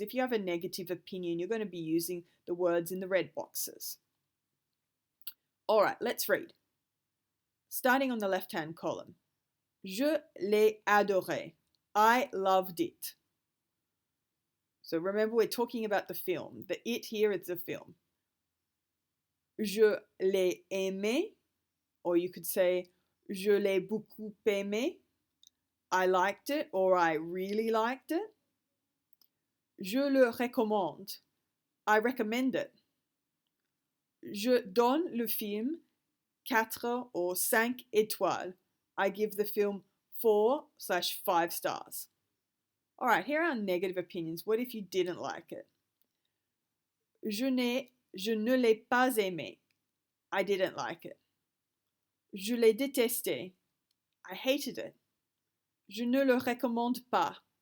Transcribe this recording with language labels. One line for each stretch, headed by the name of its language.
English: If you have a negative opinion, you're going to be using the words in the red boxes. All right, let's read. Starting on the left-hand column.
French: Je l'ai adoré.
English: I loved it. So remember, we're talking about the film. The it here is the film.
French: Je l'ai aimé,
English: or you could say,
French: je l'ai beaucoup aimé.
English: I liked it, or I really liked it.
French: Je le recommande.
English: I recommend it.
French: Je donne le film 4 or 5 étoiles.
English: I give the film 4/5 stars. All right, here are negative opinions. What if you didn't like it?
French: Je ne l'ai pas aimé.
English: I didn't like it.
French: Je l'ai détesté.
English: I hated it.
French: Je ne le recommande pas.